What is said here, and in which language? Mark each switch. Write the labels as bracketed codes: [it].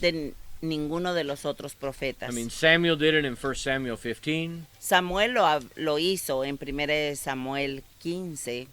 [es] de ninguno de los otros profetas. [en] I mean, Samuel did it in 1 Samuel 15, [es] Samuel lo hizo en 1 Samuel 15,